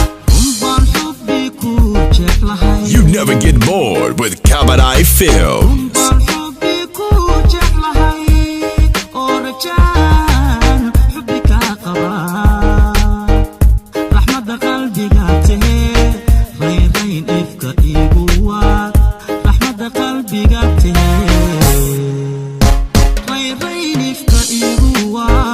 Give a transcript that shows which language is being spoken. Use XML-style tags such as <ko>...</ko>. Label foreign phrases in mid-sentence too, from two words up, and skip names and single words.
<so>Run baan xubbi ku jeclahay.</so> <en>You never get bored with Kabadai Films.</en> <so>Run baan xubbi ku jeclahay, oo rajaan xubbi ka qaba. Raxmadda qalbiga tahee, rayn rayn ifka igu waa. Raxmadda qalbiga tahee, rayn rayn ifka igu waa.</so>